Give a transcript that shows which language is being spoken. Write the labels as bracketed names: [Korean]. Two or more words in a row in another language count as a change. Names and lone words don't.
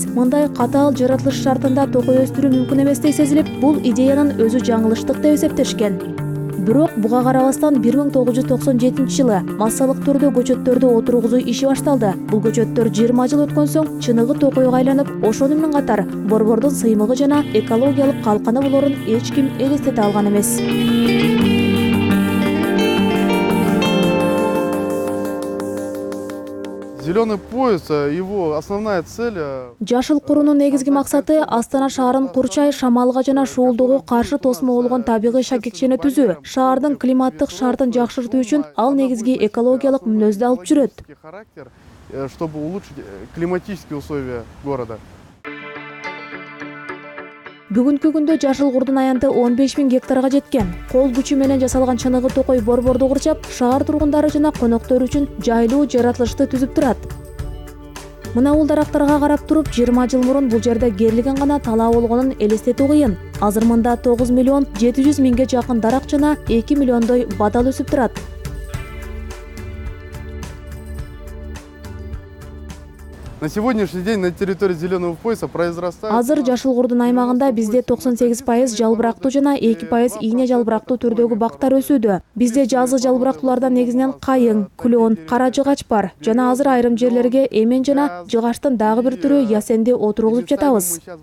[Kyrgyz] Мындай катаал жаратылыш шартында токой өстүрүү мүмкүн эместей сезилип, бул идеянын өзү жаңылыштык деп эсептешкен. Бирок буга карабастан 1997-жылы массалык түрдө көчөттөрдү отургузуу иши башталды. Бул көчөттөр 20 жыл өткөн соң чыныгы токойго айланып, ошону менен катар борбордун сыймыгы жана экологиялык калканы болорун эч ким элестете алган эмес. [Russian] Зеленый пояс, его основная цель... [Kyrgyz] Жашыл куруунун негизги максаты Астана шаарын курчай, шамалга жана шуулдоого каршы тосмо болгон табигый шакекчени түзүү. Шаардын климаттык шартын жакшыртуу үчүн ал негизги экологиялык мүнөздү алып жүрөт. [Russian] Чтобы улучшить климатические условия города. [Kyrgyz] Бүгүнкү күндө жашыл курдун аянты 15.000 гектарга жеткен. Кол күчү менен жасалган чыныгы токой борборду курчап, шаар тургундары жана коноктору үчүн жайлуу жаратылышты түзүп турат. Мына бул дарактарга карап туруп, 20 жыл мурун бул жерде керлиген гана талаа болгонун элестетүү кыйын. Азыр мында 9 миллион 700 миңге жакын дарак жана 2 миллиондой бадал өсүп турат. [Russian] На сегодняшний день на территории зеленого пояса произрастает... [Kyrgyz] Азыр жашыл курдун аймагында бизде 98% жалбырактуу жана 2% ийне жалбырактуу түрдөгү бактар өсүүдө. Бизде жазгы жалбырактуулардан негизинен кайың, клен, кара жыгач бар. Жана азыр айрым жерлерге эмен жана жыгачтын дагы бир түрү ясенди отургузуп жатабыз.